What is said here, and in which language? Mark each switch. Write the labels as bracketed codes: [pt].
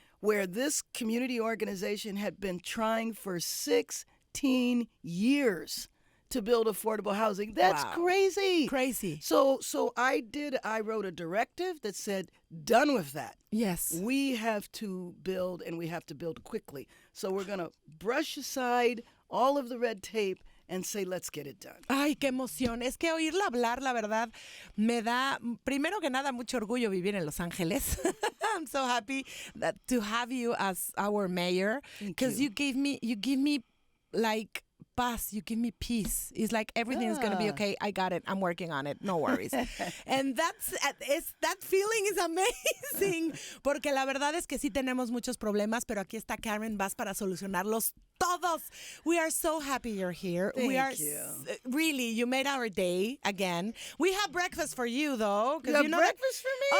[en] where this community organization had been trying for 16 years to build affordable housing. That's crazy. Crazy. So I wrote a directive that said, done with that. Yes. We have to build, and we have to build quickly. So we're going to brush aside all of the red tape and say, let's get it done. [es] Ay, qué emoción. Es que oírla hablar, la verdad, me da, primero que nada, mucho orgullo vivir en Los Ángeles. [en] I'm so happy to have you as our mayor, because you give me like paz, you give me peace. It's like everything is going to be okay. I got it. I'm working on it. No worries. And that feeling is amazing. [es] Porque la verdad es que sí tenemos muchos problemas, pero aquí está Karen Bass para solucionarlos todos. [en] We are so happy you're here. Thank you. Really, you made our day again. We have breakfast for you, though. You have breakfast for me?